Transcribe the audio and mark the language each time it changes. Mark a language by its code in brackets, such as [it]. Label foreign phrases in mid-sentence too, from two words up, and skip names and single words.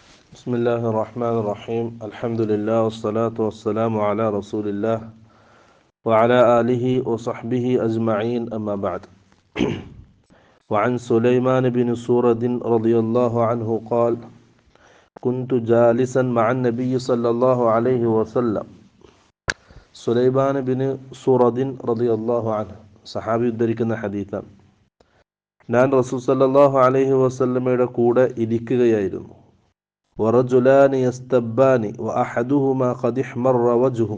[ar] بسم الله الرحمن الرحيم الحمد لله والصلاة والسلام على رسول الله وعلى آله وصحبه أجمعين أما بعد وعن سليمان بن سورد رضي الله عنه قال كنت جالسا مع النبي صلى الله عليه وسلم [ml] സുലൈമാൻ ബിൻ സൂറദിൻ റളിയല്ലാഹു അൻഹു സഹാബി ഉദ്ധരിക്കുന്ന ഹദീസാണ്. ഞാൻ റസൂൽ [ar] صلى الله عليه وسلم [ml] കൂടെ ഇരിക്കുകയായിരുന്നു. [ar] ورجلان يستبان وأحدهما قد احمر وجهه.